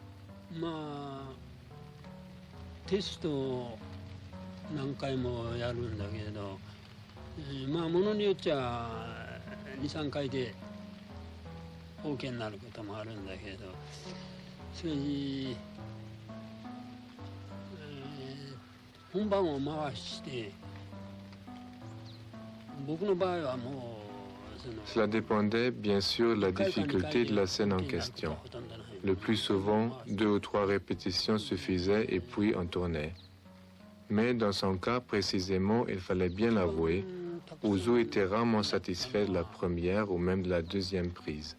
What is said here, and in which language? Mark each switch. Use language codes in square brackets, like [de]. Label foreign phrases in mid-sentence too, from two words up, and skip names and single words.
[ja] テストを何回もやるんだけれど、まあものによっちゃ 2,3 回で OK になることもあるんだけれど、しかし、本番を回して僕の場合はもう [fr] Cela dépendait bien sûr de la difficulté de la scène en question. Le plus souvent, 2 ou 3 répétitions suffisaient et puis on tournait. Mais dans son cas précisément, il fallait bien l'avouer, Ozu était rarement satisfait de la première ou même de la deuxième prise.